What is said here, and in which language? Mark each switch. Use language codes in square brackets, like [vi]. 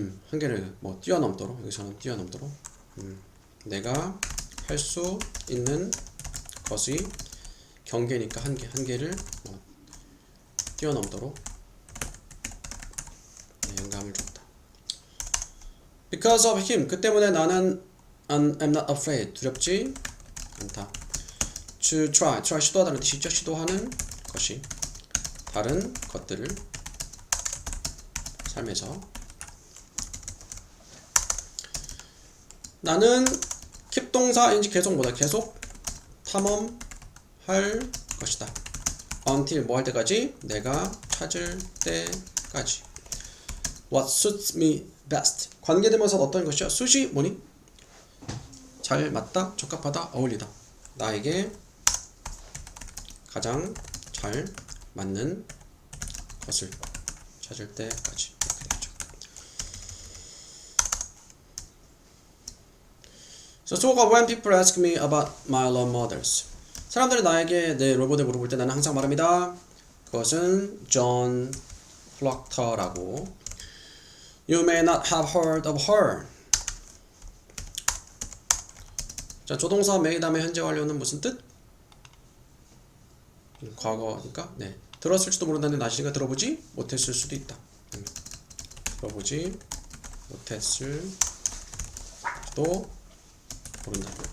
[ko] 한계를 뛰어넘도록. 여기서는 뛰어넘도록. 내가 할 수 있는 것의 경계니까 한계를 뛰어넘도록 영감을 줬다. [en] Because of him, [ko] 그 때문에 나는 [en] I'm not afraid, [ko] 두렵지 않다. [en] To try [ko] 시도하다는 뜻이죠. 시도하는 것이 다른 것들을 삶에서. 나는 keep 동사인지 계속 탐험할 것이다. until 뭐 할 때까지? 내가 찾을 때까지. [en] What suits me best. [ko] 관계되면서 어떤 것이요? suit이 뭐니? 잘 맞다, 적합하다, 어울리다. 나에게 가장 잘 맞는 것을 찾을 때까지. [en] So when people ask me about my role models, [ko] 사람들이 나에게 내 롤모델 물어볼 때 나는 항상 말합니다. 그것은 존 플럭터라고. [en] You may not have heard of her. [ko] 자, 조동사 may 다음에 현재 완료는 무슨 뜻? 과거니까. 네. 들었을지도 모른다는 나시가 들어보지 못했을 수도 있다. 들어보지 못했을 수도 모른다.